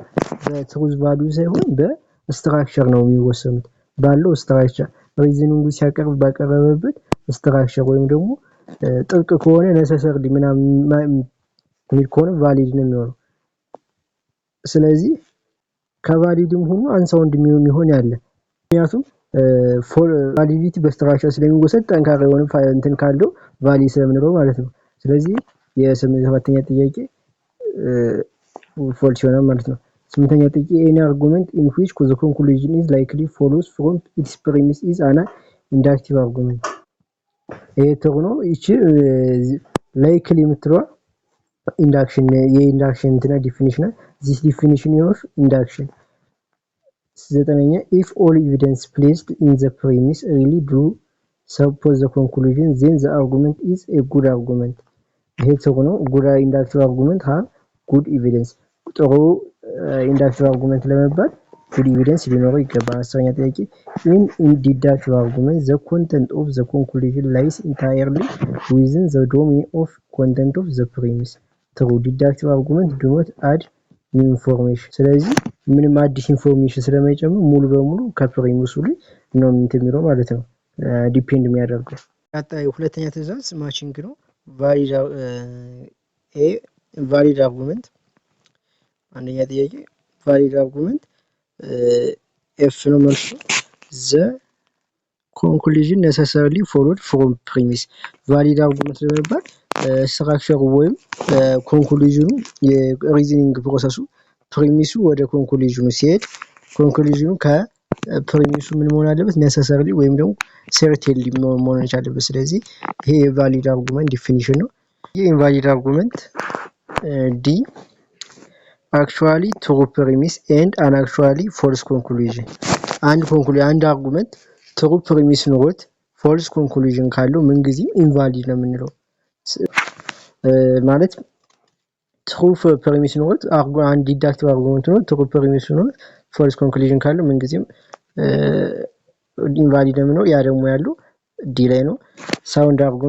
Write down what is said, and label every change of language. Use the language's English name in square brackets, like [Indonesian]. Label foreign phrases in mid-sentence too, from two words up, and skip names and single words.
[Amharic] በትሩዝ ቫልዩ ሳይሆን በስትራክቸር ነው የሚወሰኑት። ባለው [English] structure reasoning [Amharic] ሲያቀርብ ባቀረበበት ስትራክቸር ወይም ደግሞ ጥብቅ ከሆነ ነሰሰርሊ ምናምን ከሆነ ቫሊድ ነው የሚሆነው። ስለዚህ ከቫሊድም ሆኖ አንሳውንድ የሚሆን ያለ ምክንያቱም ቫሊዲቲ በስትራክቸር ስለሚወሰድ ጠንካራ የሆነ እንትን ካለው ቫሊድ ስለምንለው ማለት ነው። ስለዚህ የሰባተኛ ጥያቄ ፎልስ ይሆናል ማለት ነው። ስምንተኛ ጥያቄ [English] any argument in which the conclusion is likely follows from its premise is an inductive argument. [Amharic] ይሄ ተሆኖ እቺ ላይክሊ የምትለው ኢንዳክሽን የኢንዳክሽን እንትና ዲፊኒሽን [English] this definition of induction. ዘጠነኛ if all evidence placed in the premise really do suppose the conclusion then the argument is a good argument. [Amharic] ይሄ ተሆኖ [English] good inductive argument have good evidence [Amharic] ጥሩ ኢንዳክቲቭ አርጉመንት ለመባል [English] good evidence [Amharic] ሊኖረው ይገባል። አስረኛ ጥያቄ [English] in deductive argument the content of the conclusion lies entirely within the domain of content of the premise. true deductive argument do not add new information. [Amharic] ስለዚህ ምንም አዲስ ኢንፎርሜሽን ስለማይጨምር ሙሉ በሙሉ ከፕሪሚሱ ላይ ነው የሚለው ማለት ነው ዲፔንድ የሚያደርገው። ቀጣይ ሁለተኛ ትዕዛዝ ማቺንግ ነው። [English] valid argument [Amharic] አንደኛ ጥያቄ [English] valid argument [Amharic] ኤፍ ነው መልሱ። [English] the conclusion necessarily followed from premise. [Amharic] ቫሊድ አርጉመንት ለመባል ስትራክቸሩ ወይም ኮንክሉዥኑ የሪዝኒንግ ፕሮሰሱ ፕሪሚሱ ወደ ኮንክሉዥኑ ሲሄድ ኮንክሉዥኑ ከፕሪሚሱ ምን መሆን አለበት? necessarily ወይም ደግሞ certainly መሆን አለበት። ስለዚህ ይሄ የቫሊድ አርጉመንት ዲፊኒሽን ነው። የኢንቫሊድ አርጉመንት ዲ [English] actually true premise and an actually false conclusion. [Amharic] አንድ አርጉመንት [English] true premise [Amharic] ኖሮት [English] false conclusion [Amharic] ካለው ምን ጊዜም ኢንቫሊድ ነው የምንለው። ማለት [English] true premise [Amharic] ኖሮት አንድ [English] deductive argument [Amharic] ነው [English] true premise [Amharic] ኖሮት [English] false conclusion [Amharic] ካለው ምን ጊዜም ኢንቫሊድ ነው የምንለው። ያ ደግሞ ያለው ዲ ላይ ነው። ሳውንድ